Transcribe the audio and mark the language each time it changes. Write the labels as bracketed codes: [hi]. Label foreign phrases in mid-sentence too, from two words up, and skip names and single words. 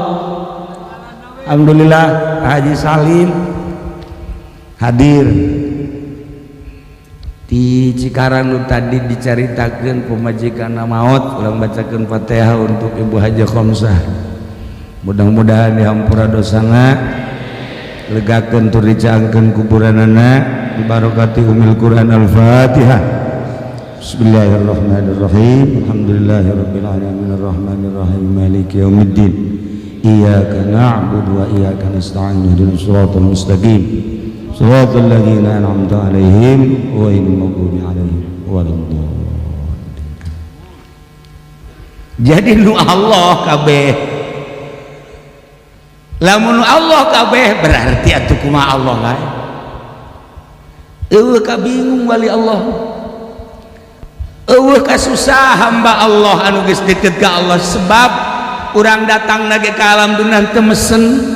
[su] Alhamdulillah Haji Salim hadir di Cikarang nu tadi dicaritakeun pemajikanna maot, urang bacakeun Fatihah untuk Ibu Haji Khomsah. Mudah-mudahan dihampura dosana, legakeun tur dicaangkeun kuburanana, dibarokati [ar] أم القرآن الفاتحة. بسم الله الرحمن الرحيم. الحمد لله رب العالمين الرحمن الرحيم مالك يوم الدين. إياك نعبد وإياك نستعين اهدنا الصراط المستقيم. صراط الذين أنعمت عليهم غير المغضوب عليهم ولا الضالين. [su] Jadi nu Allah kabeh, lamun Allah kabeh berarti atuh kumaha Allah lain. Eueuh ka bingung wali Allah, eueuh ka susah hamba Allah anu geus deukeut ka Allah, sebab urang datang lagi ka alam dunia teu mesen.